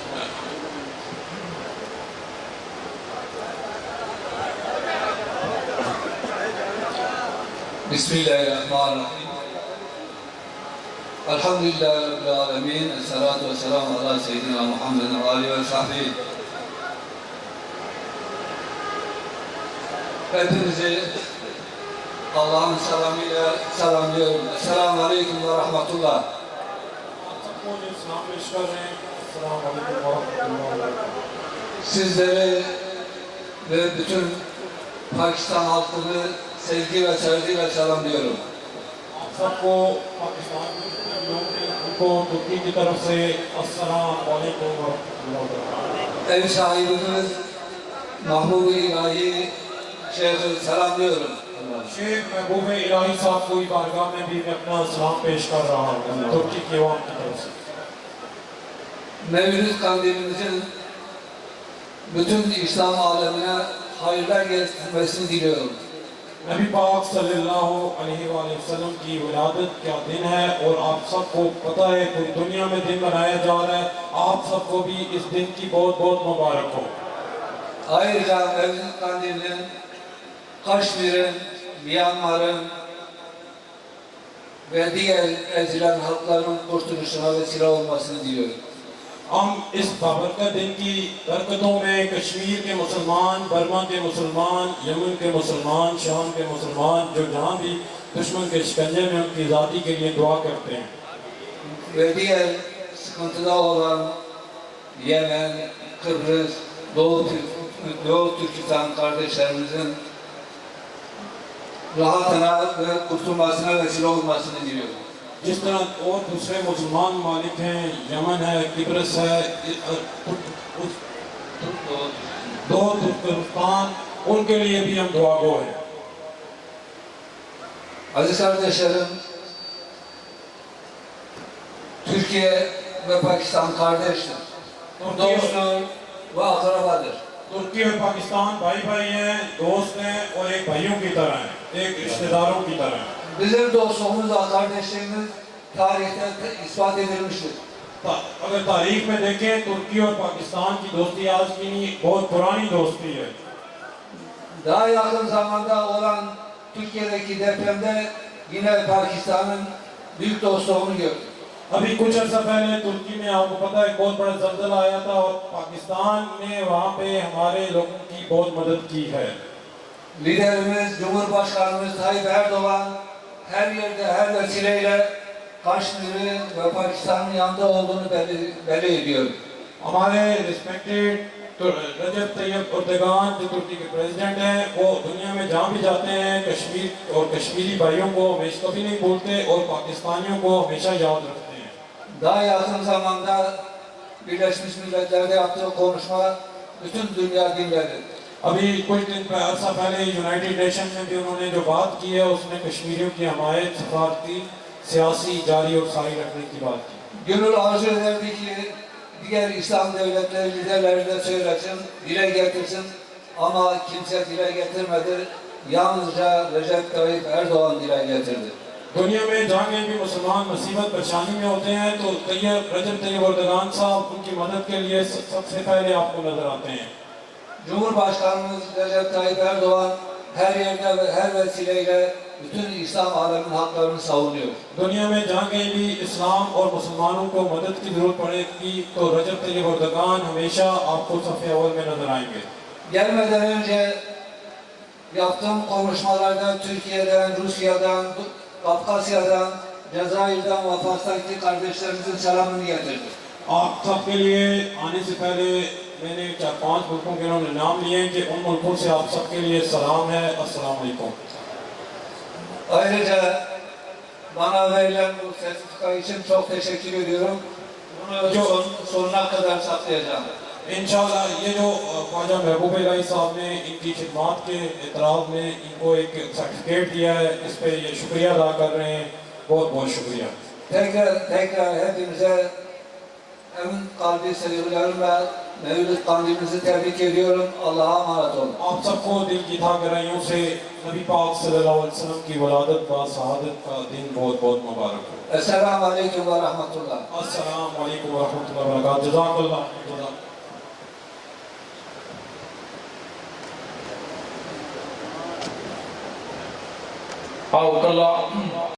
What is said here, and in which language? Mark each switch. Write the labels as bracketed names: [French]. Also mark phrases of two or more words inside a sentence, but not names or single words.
[Arabic] بسم اللہ الرحمن الرحیم، الحمدللہ رب العالمین، الصلاة والسلام علی سیدنا محمد وآلہ وصحبہ۔ [Turkish] Hepinizi Allah'ın selamıyla selamlıyorum. [Arabic] السلام عليكم ورحمة الله. [Turkish] Sizleri ve bütün Pakistan halkını sevgi ve saygıyla selamlıyorum. Ev sahibimiz Mahbub-i İlahi Şeyh'i selamlıyorum. [Urdu] شیخ محبوب الہی صاحب کو بارگاہ میں بھی میں اپنا سلام پیش کر رہا ہوں ترکی کی عوام کی طرف سے۔ [Turkish] Mevlid Kandilimizin bütün İslam alemine hayırlar getirmesini diliyorum. [Urdu] نبی پاک [Arabic] صلی اللہ علیہ وآلہ وسلم [Urdu] کی ولادت کیا دن ہے، اور آپ سب کو پتہ ہے کہ دنیا میں دن منایا جا رہا ہے، آپ سب کو بھی اس دن کی بہت بہت مبارک ہو۔ [Turkish] Ayrıca Mevlid Kandili'nin Kaşmir'in, Myanmar'ın ve diğer ezilen halkların kurtuluşuna vesile olmasını diliyorum. [Urdu] ہم اس بابرکت دن کی برکتوں میں کشمیر کے مسلمان، برما کے مسلمان، یمن کے مسلمان، شام کے مسلمان، جو جہاں بھی دشمن کے شکنجے میں ان کی آزادی کے لیے دعا کرتے ہیں۔ [Turkish] Ve diğer sıkıntıda olan Yemen, Kıbrıs, Doğu Türkistan kardeşlerimizin rahatına ve kurtulmasına vesile olmasını diliyorum. [Urdu] جس طرح اور دوسرے مسلمان ممالک ہیں، یمن ہے، قبرص ہے، دو ترکستان، ان کے لیے بھی ہم دعا گو ہیں۔ [Turkish] Aziz kardeşlerim, Türkiye ve Pakistan kardeştir. Dosttur ve akrabadır. [Urdu] ترکی اور پاکستان بھائی بھائی ہیں، دوست ہیں، اور ایک بھائیوں کی طرح ہیں، ایک رشتہ داروں کی طرح ہیں۔ [Turkish] Bizim dostluğumuz ve kardeşliğimiz tarihte ispat edilmiştir. [Urdu] اگر تاریخ میں دیکھیں ترکی اور پاکستان کی دوستی آج کی نہیں، بہت پرانی دوستی ہے۔ [Turkish] Daha yakın zamanda olan Türkiye'deki depremde yine Pakistan'ın büyük dostluğunu gördük. [Urdu] ابھی کچھ عرصہ پہلے ترکی میں آپ کو پتہ ہے بہت بڑا زلزلہ آیا تھا، اور پاکستان نے وہاں پہ ہمارے لوگوں کی بہت مدد کی ہے۔ [Turkish] Liderimiz, Cumhurbaşkanımız Tayyip Erdoğan her yerde, her vesileyle Kaşmir'i ve Pakistan'ın yanında olduğunu belli ediyor. [Urdu] ہمارے ریسپیکٹڈ رجب طیب اردگان جو ترکی کے پریزیڈنٹ ہیں، وہ دنیا میں جہاں بھی جاتے ہیں کشمیر اور کشمیری بھائیوں کو ہمیشہ کبھی نہیں بھولتے، اور پاکستانیوں کو ہمیشہ یاد رکھتے ہیں۔ [Turkish] Daha yakın zamanda Birleşmiş Milletler'de yaptığı konuşma bütün dünya dinledi. [Urdu] ابھی کچھ دن عرصہ پہلے [English] United Nation [Urdu] میں بھی انہوں نے جو بات کی ہے، اس میں کشمیریوں کی حمایت، سفارتی، سیاسی جاری اور ساری رکھنے کی بات کی۔ [Turkish] Gönül arzu ederdi ki diğer İslam devletleri liderleri de söylesin, dile getirsin, ama kimse dile getirmedi. Yalnızca Recep Tayyip Erdoğan dile getirdi. [Urdu] دنیا میں جہاں کہیں بھی مسلمان مصیبت پریشانی میں ہوتے ہیں تو رجب طیب اردگان صاحب ان کی مدد کے لیے سب سے پہلے آپ کو نظر آتے ہیں۔ [Turkish] Cumhurbaşkanımız Recep Tayyip Erdoğan her yerde ve her vesileyle bütün İslam aleminin haklarını savunuyor. [Urdu] دنیا میں جہاں کہیں بھی اسلام اور مسلمانوں کو مدد کی ضرورت پڑے گی تو رجب طیب اردگان ہمیشہ آپ کو صف اول میں نظر آئیں گے۔ [Turkish] Gelmeden önce yaptığım konuşmalarda Türkiye'den, Rusya'dan, Kafkasya'dan, Cezayir'den ve Fas'taki kardeşlerimizin selamını getirdim. [Urdu] آپ سب کے لیے آنے سے پہلے میں نے 4-5 ملکوں کے انہوں نے نام لیے ہیں کہ ان ملکوں سے آپ سب کے لیے سلام ہے، [Arabic] السلام علیکم۔ [Turkish] Ayrıca bana verilen bu sertifika için çok teşekkür ediyorum. Bunu sonuna kadar saklayacağım. [Urdu] انشاءاللہ یہ جو خواجہ محبوب الہی صاحب نے ان کی خدمات کے اعتراف میں ان کو ایک سرٹیفکیٹ دیا ہے، اس pé یہ شکریہ ادا کر رہے ہیں. بہت بہت شکریہ. [Turkish] Tekrar hepinize en kalbi sevgilerimle Mevlid Kandilimizi tebrik ediyorum. Allah'a emanet olun. [Urdu] آپ سب کو دل کی تھا گہرائیوں سے نبی پاک [Arabic] صلی اللہ علیہ وسلم [Urdu] کی ولادت و شہادت کا دن بہت بہت مبارک ہو. [Arabic] السلام عليكم ورحمة الله. السلام علیکم ورحمۃ اللہ وبرکاتہ. جزاک اللہ. آؤ کلا